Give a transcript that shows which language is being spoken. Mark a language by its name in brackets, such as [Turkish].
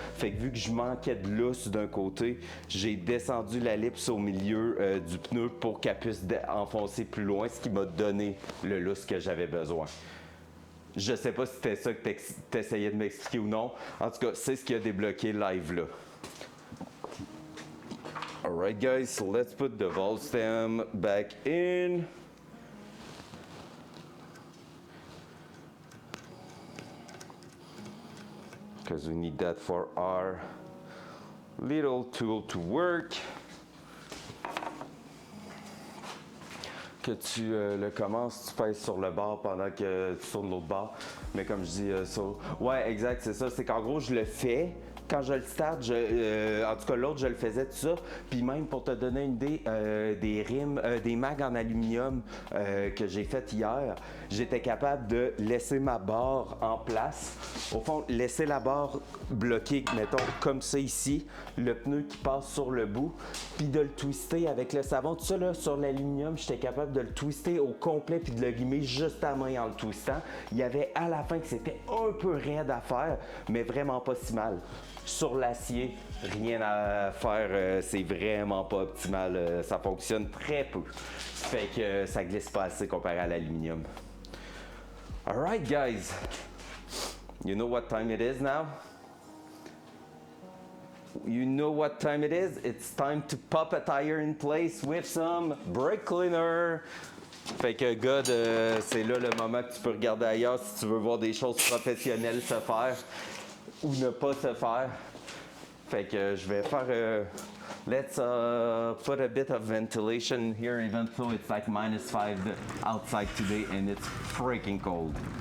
[French] Fait que vu que je manquais de lousse d'un côté, j'ai descendu la lips au milieu du pneu pour qu'elle puisse enfoncer plus loin, ce qui m'a donné le lousse que j'avais besoin. Je sais pas si c'était ça que t'essayais de m'expliquer ou non. En tout cas, c'est ce qui a débloqué live là. [English] Alright guys, so let's put the valve stem back in. Because we need that for our little tool to work. [French] Que tu le commences, tu pèses sur le bord pendant que tu tournes l'autre bord. Mais comme je dis, ouais, exact, c'est ça. C'est qu'en gros, je le fais. Quand je le start, en tout cas l'autre, je le faisais tout ça. Puis même pour te donner une idée, des rimes, des mags en aluminium que j'ai fait hier, j'étais capable de laisser ma barre en place. Au fond, laisser la barre bloquée, mettons, comme ça ici, le pneu qui passe sur le bout, puis de le twister avec le savon. Tout ça là, sur l'aluminium, j'étais capable de le twister au complet puis de le limer juste à main en le twistant. Il y avait à la fin que c'était un peu raide à faire, mais vraiment pas si mal. Sur l'acier, rien à faire, c'est vraiment pas optimal, ça fonctionne très peu. Fait que ça glisse pas assez comparé à l'aluminium. [English] Alright guys, you know what time it is now? You know what time it is? It's time to pop a tire in place with some brake cleaner. [French] Fait que God, c'est là le moment que tu peux regarder ailleurs si tu veux voir des choses professionnelles se faire ou ne pas se faire. Fait que je vais faire [English] let's put a bit of ventilation here even though it's like -5 outside today and it's freaking cold.